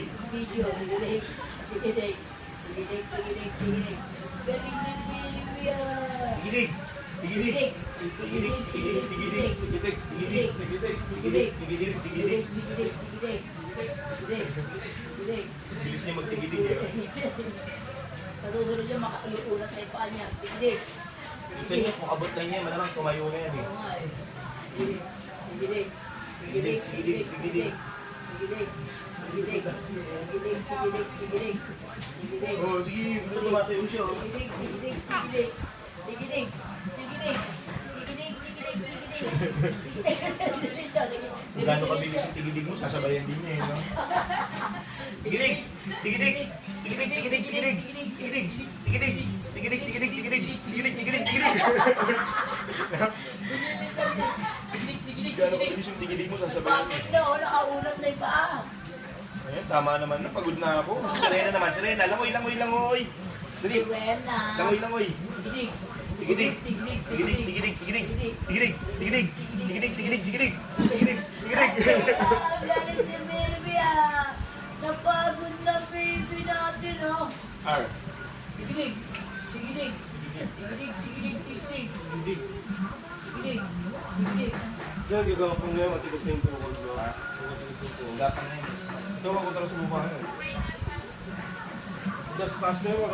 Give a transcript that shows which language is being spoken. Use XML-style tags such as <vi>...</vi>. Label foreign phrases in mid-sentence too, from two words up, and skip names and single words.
<tl>Video, tigidig. Tigidig. Tigidig, tigidig, tigidig. Galing ni Olivia. Tigidig. Tigidig. Tigidig, tigidig, tigidig. Tigidig, tigidig, tigidig. Tigidig, tigidig, tigidig. Tigidig, tigidig. Tigidig, tigidig. Bilis niya magtigidig eh. Sa susunod niya, makaiulat sa ipaan niya. Tigidig. Sa inyo, kung abot na niya, malamang tumayo na yan eh. Oo nga eh. Tigidig. Tigidig. Tigidig, tigidig, tigidig. Tigidig. Tigidig. Tigidig, tigidig, tigidig. Tigidig. Oh, sige, ito tumatayo siya. Oh. Tigidig, tigidig, tigidig. Tigidig. Tigidig. Tigidig, tigidig, tigidig. Kung gaano kabilis yung tigidig mo, sasabayan din niya eh. No? Tigidig! Tigidig! Tigidig! Tigidig! Tigidig! Tigidig! Tigidig! Tigidig! Tigidig! Tigidig! Tigidig! Tigidig! Tigidig! Gaano kabilis yung tigidig mo, sasabayan Pagod niya. na, oh, nakaulat na yung paa. Ayun, tama naman na. Pagod na ako. Sirena naman, sirena. Langoy, langoy, langoy. Dali. Sirena. Langoy, langoy. Tigidig. Tigidig. Tigidig, Tigidig, tigidig, tigidig. Tigidig, tigidig. Tigidig, tigidig, tigidig. Tigidig, tigidig. Ah, galit si Melvia. Napagod na baby natin, oh. R. Tigidig. Tigidig. Tigidig, tigidig, tigidig. Tigidig. Tigidig. Tigidig. Diyan, gagawa ko ngayon. Matigas na yung tukod ko. Gapang na yun. Ito, ako talaga sumubahan.</tl> <en>Just pass</en> <tl>na yun.</tl>